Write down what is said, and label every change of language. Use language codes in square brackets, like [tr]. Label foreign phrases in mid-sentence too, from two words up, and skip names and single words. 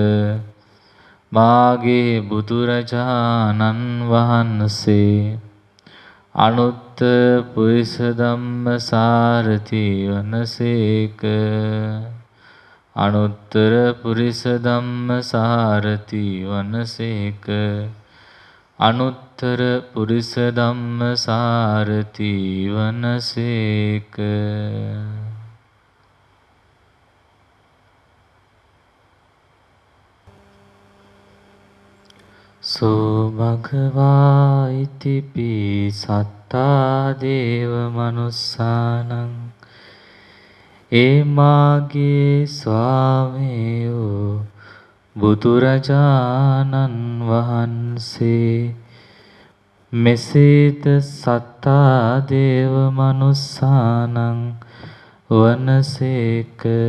[si] මාගේ බුදුරජාණන් වහන්සේ [pi] අනුත්තර පුරිස ධම්මසාරති [si] වනසේක. [pi] අනුත්තර පුරිස ධම්මසාරති වනසේක. අනුත්තර පුරිස ධම්මසාරති වනසේක. සෝ භගවා ඉතිපි සත්තා දේව මනුස්සානං. [si] ඒ මාගේ ස්වාමියෝ බුදුරජාණන් වහන්සේ මෙසේද [pi] සත්තා දේව මනුස්සානං [si] වනසේක.